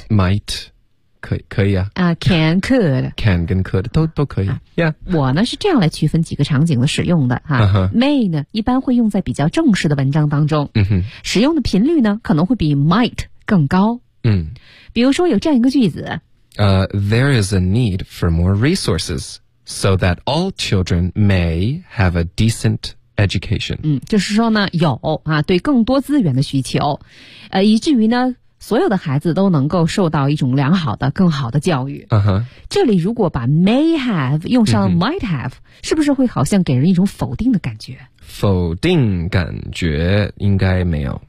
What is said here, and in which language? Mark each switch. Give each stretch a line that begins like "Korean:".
Chinese: might。 可以啊。
English: can, could.
Chinese: Can 跟 could 都可以。
English: Yeah.
Chinese: 我呢是这样来区分几个场景的使用的。 May 呢一般会用在比较正式的文章当中。 Mm-hmm. 使用的频率呢可能会比 might 更高。 Mm. 比如说有这样一个句子。
English: There is a need for more resources so that all children may have a decent education.
Chinese: 嗯，就是说呢有啊对更多资源的需求。以至于呢所有的孩子都能够受到一种良好的更好的教育。 Uh-huh. 这里如果把 may have 用上 might have,、mm-hmm. 是不是会好像给人一种否定的感觉？否定感觉应该没有。